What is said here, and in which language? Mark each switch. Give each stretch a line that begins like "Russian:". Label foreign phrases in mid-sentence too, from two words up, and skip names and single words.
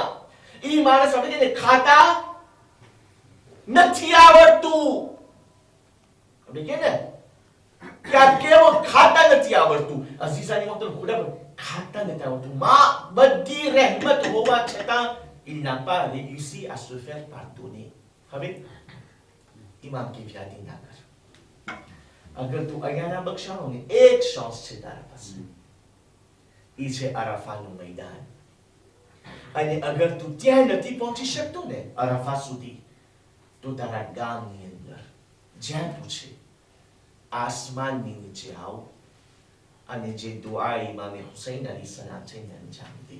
Gujarati: એ માણસ આપણે કહીએ ખાતા નથી આવડતું. આપણે કહીએ ને કે આ કેવો ખાતા નથી આવડતું. અઝીઝાની મતલબ ખુદા ખાતા નથી આવડતું. માં બધી રહેમત હોવા છતાં
French: il n'a pas réussi à se faire pardonner.
Gujarati: હવે ઇમામ કે યાદી ના કર. અગર તું અહીંયા બક્ષાણો ને એક ચાન્સ છે તારા પાસે. એ છે અરાફાનું મેદાન. અને અગર તું ત્યાં નથી પહોંચી શકતો ને અરાફા સુધી, તો તારા ગામની અંદર જ્યાં તું છે આસમાનની નીચે આવ અને જે દુઆ ઇમામે હુસૈન અલી સલામ છે એને અંજામ દે.